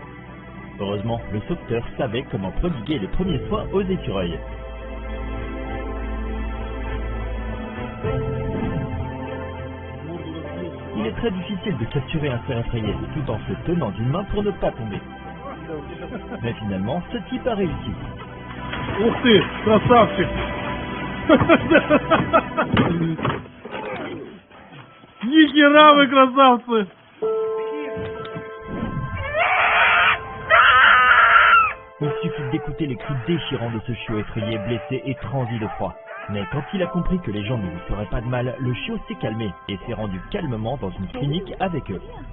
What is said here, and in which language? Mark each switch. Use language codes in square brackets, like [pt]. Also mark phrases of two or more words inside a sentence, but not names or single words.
[fr] Heureusement, le sauveteur savait comment prodiguer les premiers soins aux écureuils. Il est très difficile de capturer un cerf effrayé tout en se tenant d'une main pour ne pas tomber. Mais finalement, ce type a réussi. [ru] Ух ты, красавчик! Нихера вы красавцы! [fr] Il suffit d'écouter les cris déchirants de ce chiot effrayé, blessé et transi de froid. Mais quand il a compris que les gens ne lui feraient pas de mal, le chiot s'est calmé et s'est rendu calmement dans une clinique avec eux.